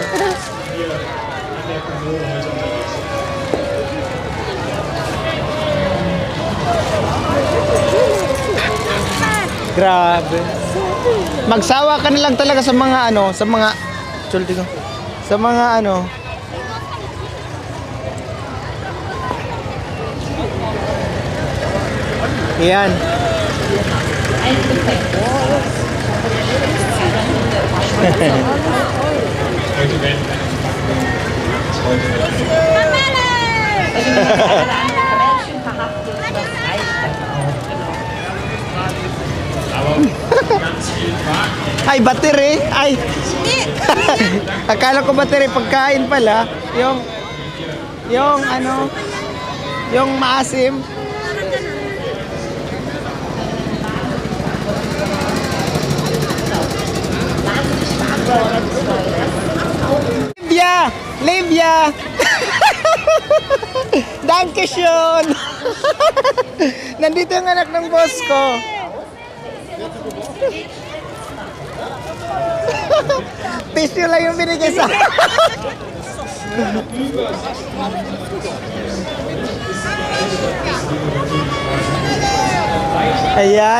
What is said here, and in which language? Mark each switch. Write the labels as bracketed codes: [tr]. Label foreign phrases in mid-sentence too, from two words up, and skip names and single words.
[tl] Grabe. Magsawa ka na lang talaga sa mga ano, sa mga sulti ko. Sa mga ano. Ayan. [de] Heute werden. Heute aber ganz viel Wagen. [tl] Ay, battery. Ay. Akala ko battery pagkain pala. Yung ano, yung maasim. Livia! Livia! [de] Dankeschön! [tl] Nandito yung anak ng boss ko. Tissue lang yung binigay sa Ayan.